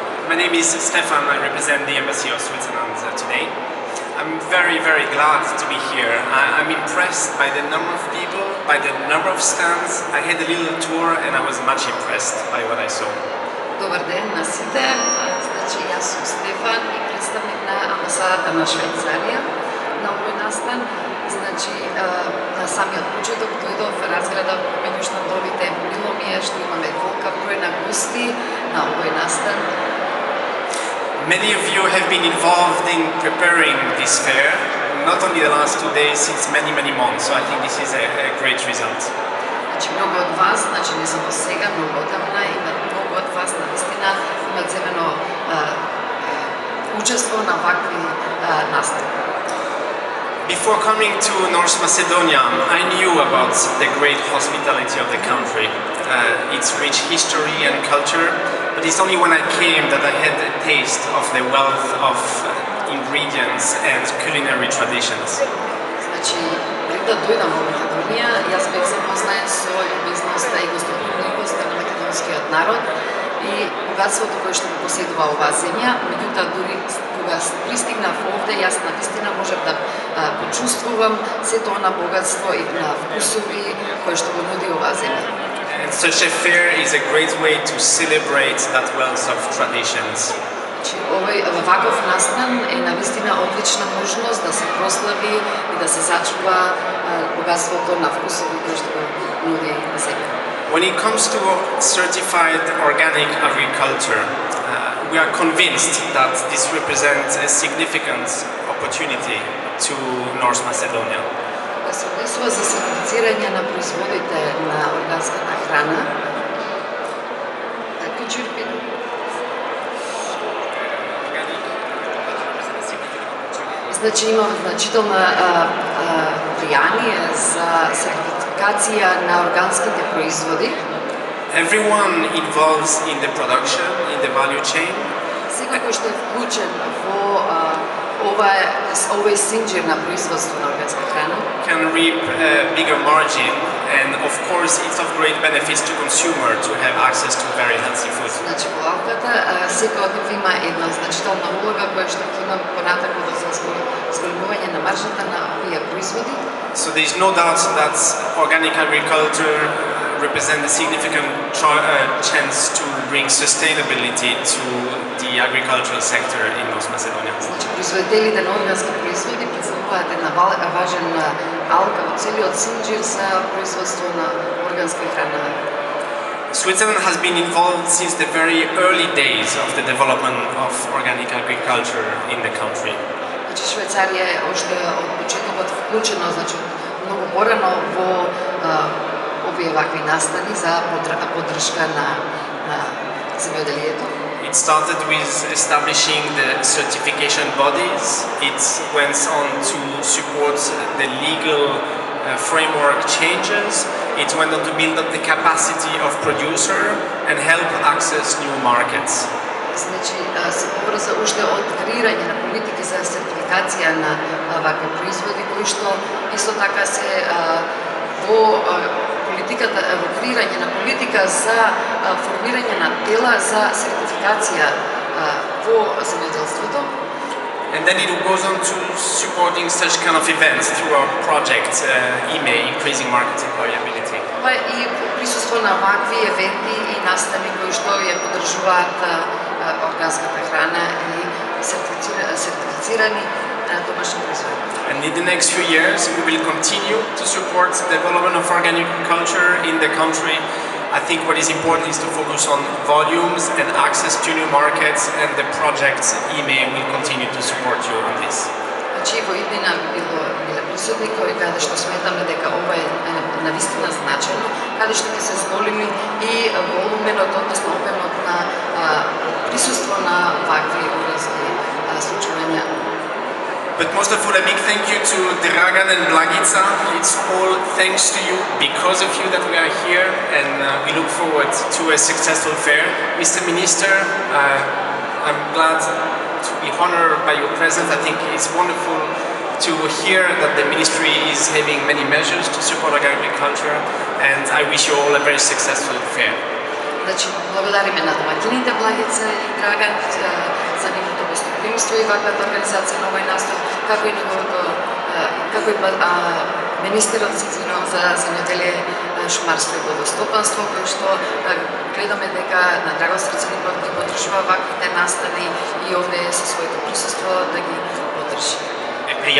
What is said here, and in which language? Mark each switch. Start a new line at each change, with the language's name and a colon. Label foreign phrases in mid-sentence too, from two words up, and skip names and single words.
English: My name is Stefan. I represent the Embassy of Switzerland today. I'm very, very glad to be here. I'm impressed by the number of people, by the number of stands. I had a little tour and I was much impressed by what I saw.
Macedonian: Добър ден на сите. Значи, јас сум Стефан и представник на амбасадата на Швајцарија на овој настан. Значи, на самиот почеток дојдов, разгледав меѓу штандовите, мило ми е што имаме голем број на гости на овој настан.
English: Many of you have been involved in preparing this fair, not only the last 2 days, since many, many months. So I think this is a great result.
Macedonian: Значи, многу од вас, значи не само сега, многу одамна, имат многу од вас навистина имат земено учество на вакви настани.
English: Before coming to North Macedonia, I knew about the great hospitality of the country, its rich history and culture, but it's only when I came that I had a taste of the wealth of ingredients and culinary traditions.
Macedonian: Значи, пред да дојдам во Македонија, јас бев запознаен со љубезноста и гостопримливоста на македонскиот народ и богатството кое што го поседува оваа земја. Меѓутоа, дури кога пристигнав овде, јас навистина можев да почувствувам сето она богатство и на вкусови кои што го нуди оваа земја.
English: And such a fair is a great way to celebrate that wealth of traditions.
Macedonian: Овој ваков настан е навистина одлична можност да се прослави и да се зачува богатството на вкусови кои што го нуди земја.
English: When it comes to certified organic agriculture, we are convinced that this represents a significant opportunity to North Macedonia.
Macedonian: Кога се однесува за сертифицирање на производите на органската храна,
English: could you repeat?
Macedonian: Значи има значителна влијание за сертификација на органските производи.
English: Everyone involved in the production, in the value chain,
Macedonian: Секој кој што е вклучен во овој синџир на производство на органска храна
English: can reap a bigger margin, and of course it's of great benefits to consumer to have access to very healthy food.
Macedonian: Значи, во лавката секој од нив има една значителна улога која што ќе има понатаку да се зголемување на маржата на овие производи.
English: So there is no doubt that organic agriculture represents a significant chance to bring sustainability to the agricultural sector in North Macedonia.
Macedonian: Значи, производителите на органски производи представуваат една важен алка во целиот синџир за производство на органска храна.
English: Switzerland has been involved since the very early days of the development of organic agriculture in the country.
Macedonian: Значи, Швајцарија е уште од почетокот вклучена, значи многу порано во овие вакви настани за поддршка на земјоделието.
English: It started with establishing the certification bodies. It went on to support the legal framework changes. It went on to build up the capacity of producer and help access new markets.
Macedonian: Значи, се побрза уште од креирање на политики за сертификација на вакви производи, кои што исто така се во политиката, во креирање на политика за формирање на тела за сертификација во земјоделството.
English: And then it goes on to supporting such kind of events through our project, IME, Increasing Market Employability.
Macedonian: Ова и присуство на вакви евенти и настани кои што ја поддржуваат органската храна и сертифицирани домашни производи.
English: And in the next few years, we will continue to support the development of organic agriculture in the country. I think what is important is to focus on volumes and access to new markets, and the project IME will continue to support you on this.
Macedonian: Значи, во иднина биле присутни кои каде што сметаме дека ова е навистина значајно, каде што ќе се зголеми и волуменот, односно обемот на присуство на вакви органски случувања.
English: But most of all, a big thank you to Dragan and Blagica. It's all thanks to you, because of you, that we are here, and we look forward to a successful fair. Mr. Minister, I'm glad to be honored by your presence. I think it's wonderful to hear that the ministry is having many measures to support agriculture, and I wish you all a very successful fair.
Macedonian: Значи, благодариме на домакините Благица и Драган за нивното гостопримство и ваквата организација на овој настан, како и министерот за земјоделие, шумарство и водостопанство, кој што гледаме дека на Драган Срцеников ги подржува ваквите настани и овде со своето присуство да ги подржи.